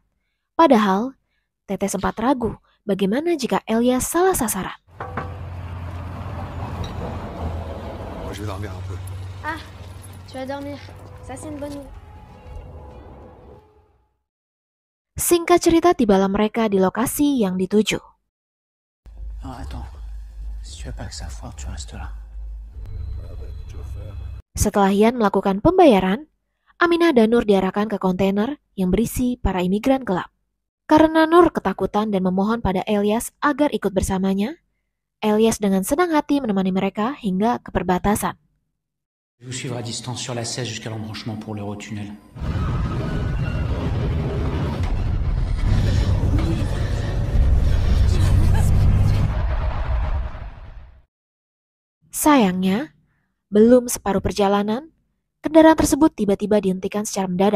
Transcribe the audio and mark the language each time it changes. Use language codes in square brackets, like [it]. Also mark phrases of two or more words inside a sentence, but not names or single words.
[id] Padahal, Tete sempat ragu bagaimana jika Elias salah sasaran. [fr] Moi, je vais dormir un peu. Ah, tu vas dormir. Ça, c'est une bonne nouvelle. [id] Singkat cerita, tibalah mereka di lokasi yang dituju. [fr] Non, attends. Si tu veux pas que ça foire, tu restes là. [id] Setelah Yan melakukan pembayaran, Aminah dan Nur diarahkan ke kontainer yang berisi para imigran gelap. Karena Nur ketakutan dan memohon pada Elias agar ikut bersamanya, Elias dengan senang hati menemani mereka hingga ke perbatasan. [fr] Je vous suivre à distance sur la 16 jusqu'à l'embranchement pour l'Eurotunnel. [id] Sayangnya, belum separuh perjalanan, kendaraan tersebut tiba-tiba dihentikan secara mendadak.